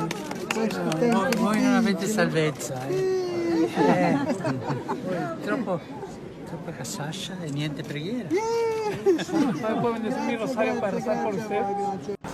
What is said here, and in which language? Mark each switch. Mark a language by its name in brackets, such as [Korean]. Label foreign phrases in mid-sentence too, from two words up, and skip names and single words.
[Italian] Voi non avete salvezza, Troppa casascia e niente preghiera. [Spanish] Puedo bendecir mi rosario para rezar por usted.